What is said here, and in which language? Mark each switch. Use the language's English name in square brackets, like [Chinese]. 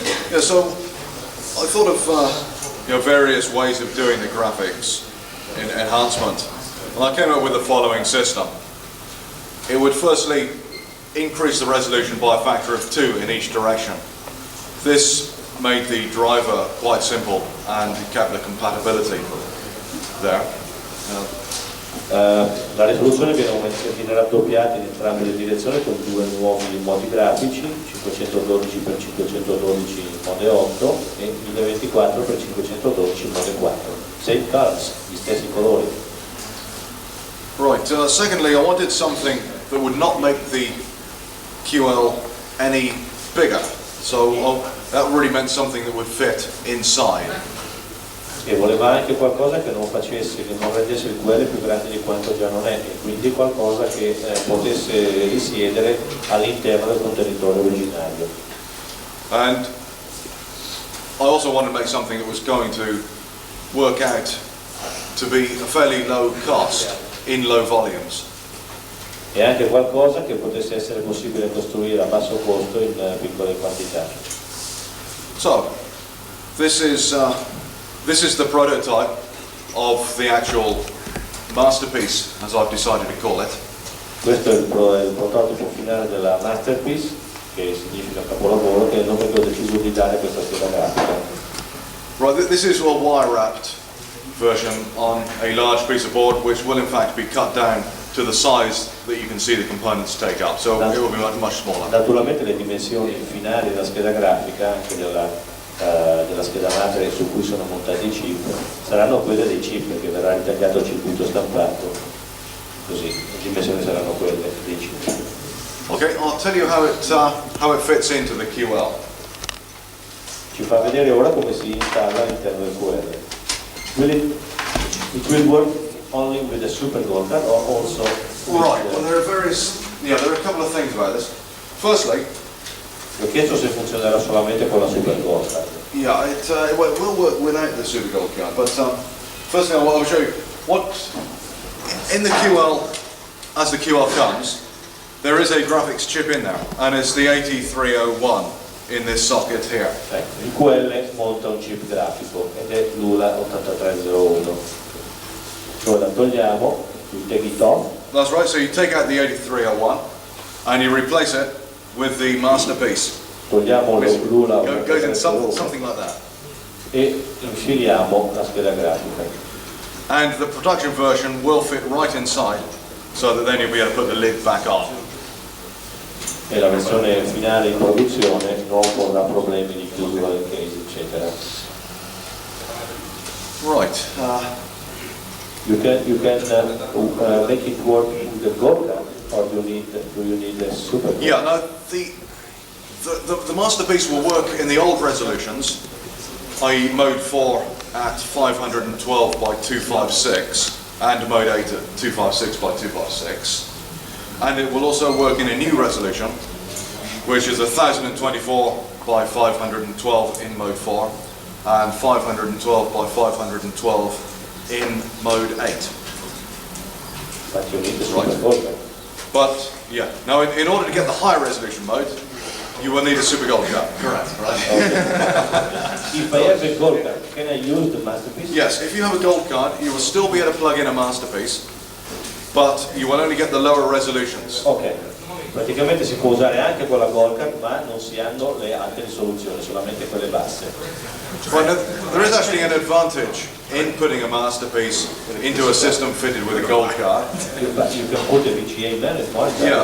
[English] Yeah, so I thought of various ways of doing the graphics in enhancement, and I came up with the following system. It would firstly increase the resolution by a factor of 2 in each direction. This made the driver quite simple and kept the compatibility there. [Italian] La risoluzione viene raddoppiata in entrambe le direzioni con due nuovi modi grafici, 512x512 in mode 8 e 1024x512 in mode 4. [English] Same colors, [Italian] gli stessi colori. [English] Right, secondly, I wanted something that would not make the QL any bigger. So that really meant something that would fit inside. [Italian] E voleva anche qualcosa che non rendesse il QL più grande di quanto già non è, e quindi qualcosa che potesse risiedere all'interno del contenitore originario. [English] And I also wanted to make something that was going to work out to be a fairly low cost in low volumes. [Italian] E anche qualcosa che potesse essere possibile costruire a basso costo in piccole quantità. [English] So, this is the prototype of the actual masterpiece, as I've decided to call it. [Italian] Questo è il prototipo finale della masterpiece, che significa capolavoro, che è il nome che ho deciso di dare a questa scheda grafica. [English] Right, this is a wire-wrapped version on a large piece of board, which will in fact be cut down to the size that you can see the components take up, so it will be much smaller. [Italian] Naturalmente le dimensioni finali della scheda grafica, anche della scheda madre su cui sono montati i chip, saranno quelle dei chip, che verrà ritagliato il circuito stampato, così le dimensioni saranno quelle dei chip. [English] Okay, I'll tell you how it fits into the QL. [Italian] Ci fa vedere ora come si installa all'interno del QL. [English] It will work only with the super golden or also with right, well there are a couple of things about this. Firstly, [Italian] ho chiesto se funzionerà solamente con la super gold card. [English] Yeah, it will work without the super gold card, but firstly I will show you what in the QL, as the QL comes, there is a graphics chip in there, and it's the 8301 in this socket here. [Italian] Il QL monta un chip grafico ed è l'ULA 8301. Noi la togliamo, [English] you take it off. That's right, so you take out the 8301 and you replace it with the masterpiece. [Italian] Togliamo l'ULA [English] Goes in something like that. [Italian] E infiliamo la scheda grafica. [English] And the production version will fit right inside, so that then you'll be able to put the lid back on. [Italian] E la versione finale in produzione non porrà problemi di chiusura del case, eccetera. [English] Right. You can make it work with the gold card, or do you need a super card? Yeah, no, the masterpiece will work in the old resolutions, i.e. mode 4 at 512 by 256 and mode 8 at 256 by 256. And it will also work in a new resolution, which is 1024 by 512 in mode 4 and 512 by 512 in mode 8. But you need the super gold card. But yeah, now in order to get the high resolution mode, you will need a super gold card. Correct, right? If I have a gold card, can I use the masterpiece? Yes, if you have a gold card, you will still be able to plug in a masterpiece, but you will only get the lower resolutions. [Italian] Ok, praticamente si può usare anche con la gold card, ma non si hanno le alte risoluzioni, solamente quelle basse. [English] Right, now, there is actually an advantage in putting a masterpiece into a system fitted with a gold card. You can put a VGA memory monitor.